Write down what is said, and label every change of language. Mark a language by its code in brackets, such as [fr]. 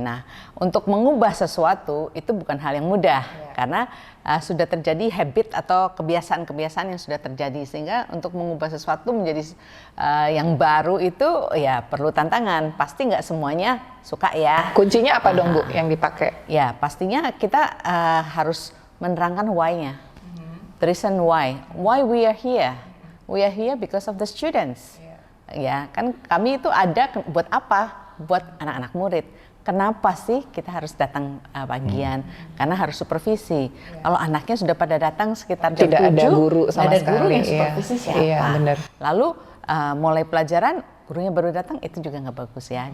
[id] Nah, untuk mengubah sesuatu itu bukan hal yang mudah karena sudah terjadi habit atau kebiasaan-kebiasaan yang sudah terjadi, sehingga untuk mengubah sesuatu menjadi yang baru itu ya perlu tantangan. Pasti nggak semuanya suka ya. Kuncinya apa dong Bu yang dipakai? Ya pastinya kita harus menerangkan why-nya. [en] The reason why we are here. We are here because of the students. [id] Ya kan kami itu ada buat apa? Buat anak-anak murid. Kenapa sih kita harus datang pagian? Karena harus supervisi. Kalau anaknya sudah pada datang sekitar jam 7, tidak ada guru sama ada sekali. Guru yang supervisi siapa? Iya, benar. Lalu mulai pelajaran gurunya baru datang, itu juga nggak bagus ya.